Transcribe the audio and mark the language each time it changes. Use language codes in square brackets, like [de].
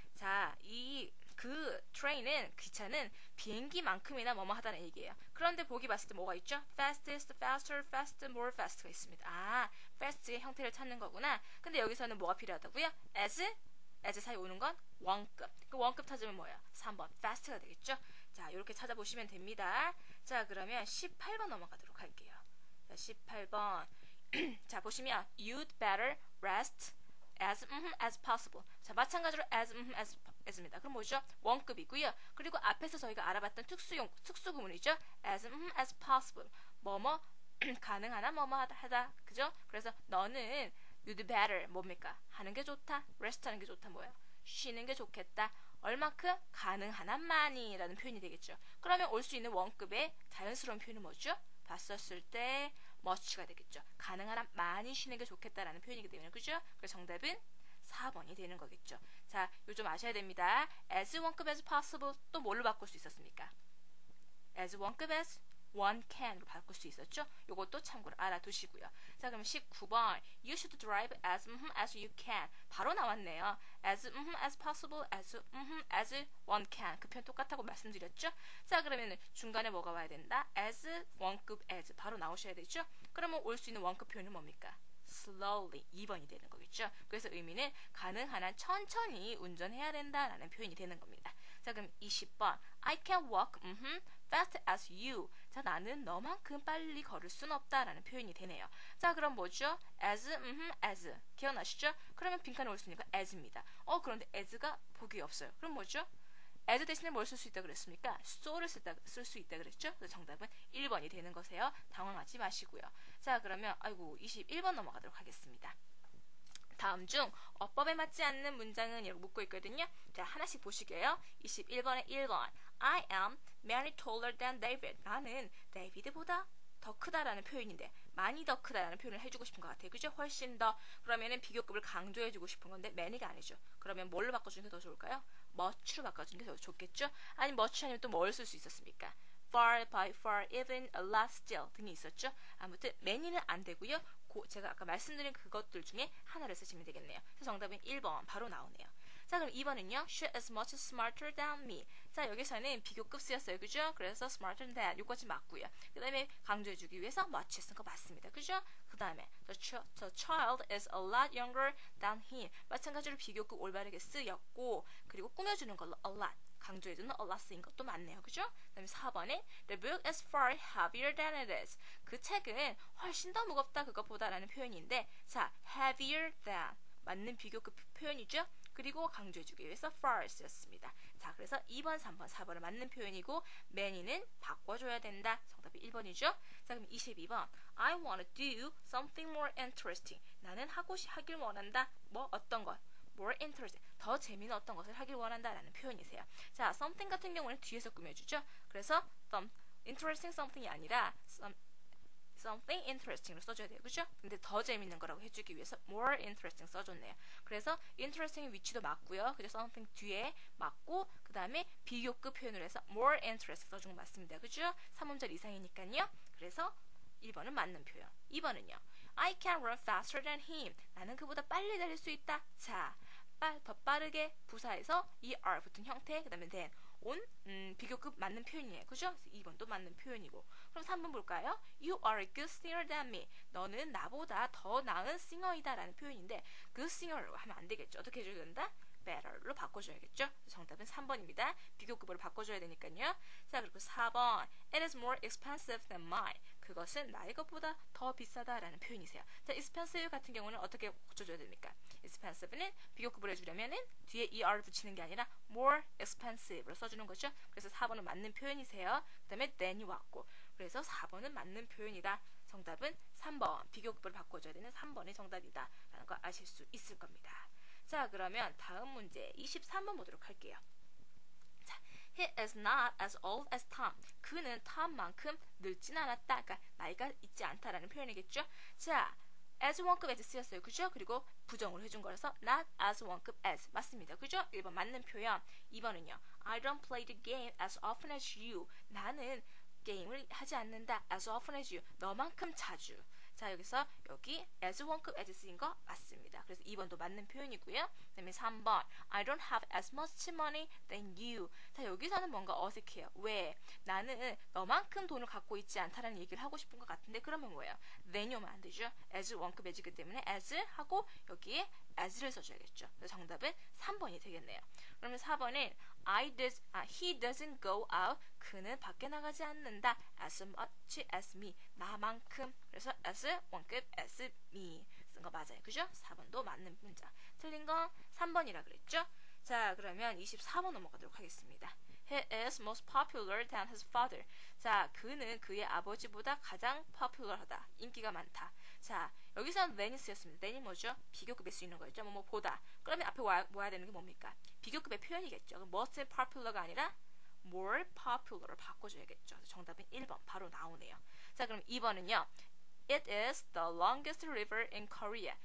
[ko] 자, 그 train은 기차는 비행기만큼이나 뭐뭐 하다는 얘기예요. 그런데 보기 봤을 때 뭐가 있죠? [en] fastest, faster, fast, more fast가 [ko] 있습니다. 아, fast의 형태를 찾는 거구나. 근데 여기서는 뭐가 필요하다고요? as 사이 오는 건 원급. 그 원급 찾으면 뭐예요? 3번 fast가 되겠죠? 자, 이렇게 찾아보시면 됩니다. 자, 그러면 18번 넘어가도록 할게요. 자, 18번. 자, 보시면 [en] you'd better rest as possible. [ko] 자, 마찬가지로 as입니다. 그럼 뭐죠? 원급이고요. 그리고 앞에서 저희가 알아봤던 특수구문이죠. [en] as possible. [ko] 뭐뭐 가능하나 뭐뭐 하다. 그죠? 그래서 너는 [en] you'd better [ko] 뭡니까? 하는 게 좋다. rest 하는 게 좋다. 뭐예요? 쉬는 게 좋겠다. 얼마큼? 가능하나만이 라는 표현이 되겠죠. 그러면 올 수 있는 원급의 자연스러운 표현은 뭐죠? 봤었을 때 much가 되겠죠. 가능한 한 많이 쉬는 게 좋겠다라는 표현이기 때문에 그죠? 그래서 정답은 4번이 되는 거겠죠. 자, 요 좀 아셔야 됩니다. as 원급 [en] as possible [ko] 또 뭘로 바꿀 수 있었습니까? as 원급 [en] as one can [ko] 으로 바꿀 수 있었죠. 요것도 참고로 알아두시고요. 자, 그럼 19번 [en] you should drive as you can [ko] 바로 나왔네요. [en] as possible as one can [ko] 그 표현 똑같다고 말씀드렸죠. 자, 그러면 중간에 뭐가 와야 된다? as 원급 as 바로 나오셔야 되죠. 그러면 올 수 있는 원급 표현은 뭡니까? slowly 2번이 되는 거겠죠. 그래서 의미는 가능한 한 천천히 운전해야 된다라는 표현이 되는 겁니다. 자, 그럼 20번 [en] I can walk fast as you. [ko] 자, 나는 너만큼 빨리 걸을 순 없다라는 표현이 되네요. 자, 그럼 뭐죠? as 기억나시죠? 그러면 빈칸에 올 수 있는 건 as입니다. 그런데 as가 보기에 없어요. 그럼 뭐죠? as 대신에 뭘 쓸 수 있다 그랬습니까? so를 쓸 수 있다 그랬죠? 그래서 정답은 1번이 되는 거세요. 당황하지 마시고요. 자, 그러면 21번 넘어가도록 하겠습니다. 다음 중 어법에 맞지 않는 문장은 이렇게 묻고 있거든요. 자, 하나씩 보시게요. 21번에 1번 [en] I am many taller than David. [ko] 나는 데이비드보다 더 크다라는 표현인데 많이 더 크다라는 표현을 해주고 싶은 것 같아요. 그죠? 훨씬 더. 그러면은 비교급을 강조해주고 싶은 건데 many가 아니죠. 그러면 뭘로 바꿔주는 게 더 좋을까요? much로 바꿔주는 게 더 좋겠죠? 아니 much 아니면 또 뭘 쓸 수 있었습니까? [en] far, by far, even, a lot, still [ko] 등이 있었죠. [en] 아무튼 many는 [ko] 안 되고요. 제가 아까 말씀드린 그것들 중에 하나를 쓰시면 되겠네요. 그래서 정답은 1번 바로 나오네요. 자, 그럼 2번은요. [en] She is much smarter than me. [ko] 자, 여기서는 비교급 쓰였어요. 그죠? 그래서 [en] smarter than [ko] 요거지 맞고요. 그 다음에 강조해주기 위해서 much 쓴 거 맞습니다. 그죠? 그 다음에 [en] the child is a lot younger than him. [ko] 마찬가지로 비교급 올바르게 쓰였고, 그리고 꾸며주는 걸로 a lot. 강조해주는 a lot 쓰인 것도 맞네요. 그죠? 그 다음에 4번에 [en] The book is far heavier than it is. [ko] 그 책은 훨씬 더 무겁다 그것보다 라는 표현인데, 자, [en] heavier than [ko] 맞는 비교급 표현이죠? 그리고 강조해주기 위해서 far 쓰였습니다. 자, 그래서 2번, 3번, 4번을 맞는 표현이고 many는 바꿔줘야 된다. 정답이 1번이죠. 자, 그럼 22번 [en] I want to do something more interesting. [ko] 나는 하길 원한다. 뭐 어떤 것? [en] more interesting. [ko] 더 재미있는 어떤 것을 하길 원한다라는 표현이세요. 자, something 같은 경우는 뒤에서 꾸며주죠. 그래서 [en] interesting something [ko] 이 아니라 [en] something interesting [ko] 로 써줘야 돼요. 그죠? 근데 더 재밌는 거라고 해주기 위해서 more interesting 써줬네요. 그래서 interesting 위치도 맞고요. 그죠? something 뒤에 맞고 그 다음에 비교급 표현을 해서 more interesting 써준 거 맞습니다. 그죠? 3음절 이상이니까요. 그래서 1번은 맞는 표현. 2번은요. [en] I can run faster than him. [ko] 나는 그보다 빨리 달릴 수 있다. 자, 더 빠르게 부사에서 er 붙은 형태, 그 다음에 then 온 비교급 맞는 표현이에요. 그죠? 2번도 맞는 표현이고. 그럼 3번 볼까요? [en] You are a good singer than me. [ko] 너는 나보다 더 나은 싱어이다 라는 표현인데 good singer로 하면 안 되겠죠. 어떻게 해줘야 된다? better로 바꿔줘야겠죠. 정답은 3번입니다. 비교급으로 바꿔줘야 되니까요. 자, 그리고 4번 [en] It is more expensive than mine. [ko] 그것은 나의 것보다 더 비싸다라는 표현이세요. 자, expensive 같은 경우는 어떻게 고쳐줘야 됩니까? expensive는 비교급을 해주려면은 뒤에 er 붙이는 게 아니라 [en] more expensive [ko] 로 써주는 거죠. 그래서 4번은 맞는 표현이세요. 그 다음에 than이 왔고, 그래서 4번은 맞는 표현이다. 정답은 3번, 비교급을 바꿔줘야 되는 3번이 정답이다 라는 거 아실 수 있을 겁니다. 자, 그러면 다음 문제 23번 보도록 할게요. [en] 자, He is not as old as Tom. [ko] 그는 톰만큼 늙진 않았다. 그러니까 나이가 있지 않다라는 표현이겠죠. 자, as 원급 as 쓰였어요. 그죠? 그리고 부정을 해준 거라서 not as 원급 as 맞습니다. 그죠? 1번 맞는 표현. 2번은요. [en] I don't play the game as often as you. [ko] 나는 게임을 하지 않는다. [en] as often as you. [ko] 너만큼 자주. 자, 여기서 여기 as 원급 as 쓰인 거 맞습니다. 그래서 2번도 맞는 표현이고요. [en] 그 다음에 3번 I don't have as much money than you. [ko] 자, 여기서는 뭔가 어색해요. 왜? 나는 너만큼 돈을 갖고 있지 않다라는 얘기를 하고 싶은 것 같은데 그러면 뭐예요? than이 오면 안 되죠. as 원급 as이기 때문에 as 하고 여기에 as를 써줘야겠죠. 그래서 정답은 3번이 되겠네요. [en] 그러면 4번은 he doesn't go out. [ko] 그는 밖에 나가지 않는다. [en] as much as me. [ko] 나만큼. 그래서 as 원급 as me 쓴 거 맞아요. 그죠? 4번도 맞는 문자. 틀린 건 3번이라 그랬죠? 자, 그러면 24번 넘어가도록 하겠습니다. [en] He is most popular than his father. [ko] 자, 그는 그의 아버지보다 가장 popular하다. 인기가 많다. 자, 여기서는 than이 쓰였습니다. than이 뭐죠? 비교급에 쓰이는 거였죠. 뭐 보다. 그러면 앞에 와야 되는 게 뭡니까? 비교급의 표현이겠죠. 그럼 [en] most popular [ko] 가 아니라 [en] more popular [ko] 로 바꿔줘야겠죠. 정답은 1번 바로 나오네요. 자, 그럼 2번은요. [en] It is the longest river in Korea.